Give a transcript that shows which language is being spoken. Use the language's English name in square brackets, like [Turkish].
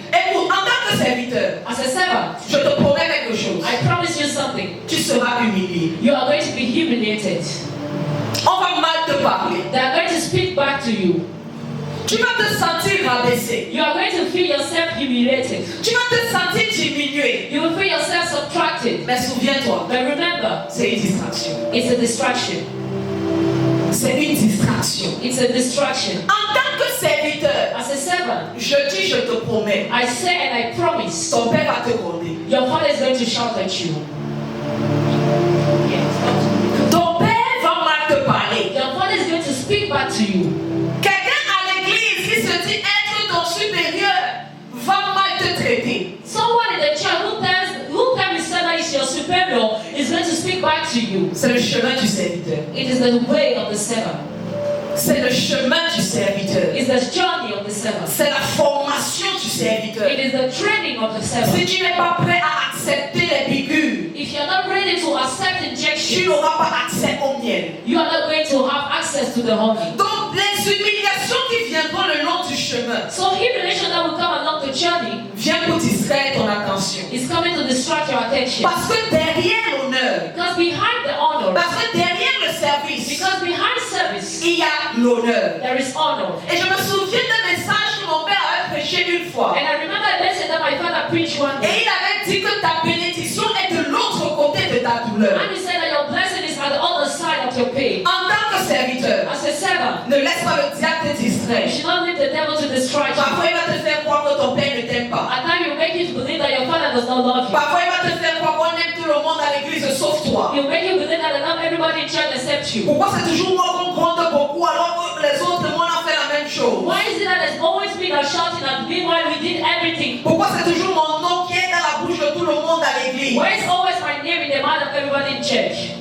[French] Écoute, en tant que serviteur, [English] As a servant, [French] je te promets quelque chose. [English] I promise you something. [French] Tu seras humilié. [English] You are going to be humiliated. [French] On va mal te parler. [English] They are going to speak back to you. [French] Tu vas te sentir rabaissé. [English] You are going to feel yourself humiliated. [French] Tu vas te sentir diminué. [English] You will feel yourself subtracted. [French] Mais souviens-toi, [English] But remember, [French] c'est une distraction. [English] it's a distraction. [French] C'est une distraction. [English] It's a distraction. [French] En tant que serviteur, [English] As a servant, [French] je dis, je te promets, [English] I say and I promise, [French] ton père va te gronder. [English] your father is going to shout at you. [French] Ton père va mal te parler. [English] Your father is going to speak back to you. [French] Quelqu'un à l'église qui se dit être ton supérieur va mal te traiter. [English] Someone in the church who can be said that is your superior is going to speak back to you. [French] C'est le chemin du serviteur. [English] It is the way of the servant. [French] C'est le chemin du serviteur. [English] It's the journey of the servant. [French] C'est la formation du serviteur. [English] It is the training of the servant. [French] Si tu n'es pas prêt à accepter les piqûres, [English] If you're not ready to accept [French] tu [English] injection, [French] n'auras pas accès au miel. [English] you are not going to have access to the honey. [French] Donc les humiliations qui viendront le long du chemin [English] So humiliation that will come along the journey [French] viennent pour distraire ton attention. [English] is coming to distract your attention. [French] Parce que derrière l'honneur, [English] Because behind the honor, [French] parce que derrière le service, [English] because behind service, [French] il y a l'honneur. [English] there is honor. [French] Et je me souviens d'un message que mon père avait prêché une fois. [English] And I remember a lesson that my father preached one [French] Et [English] day. [French] il avait dit que ta bénédiction est de l'autre côté de ta douleur. [English] And he said that your blessing is at the other side of your pain. [French] En tant que serviteur, [English] As a servant, [French] ne laisse pas le diable te [English] you [French] distraire. [English] should not leave the devil to distract you. [French] Parfois, il va te faire croire que ton père ne t'aime pas. [English] At times you make you to believe that your father does not love you. [French] Parfois, il va te faire croire qu'on aime tout le monde à l'église sauf toi. [English] You make you believe that they love everybody in church except you. [French] Pourquoi c'est toujours moi qu'on compte beaucoup alors que les autres, le monde a fait la même chose? [English] Why is it that there's always been a shouting at me while we did everything? [French] Pourquoi c'est toujours mon nom qui est dans la bouche de tout le monde à l'église? [English] Why is always my name in the mouth of everybody in church?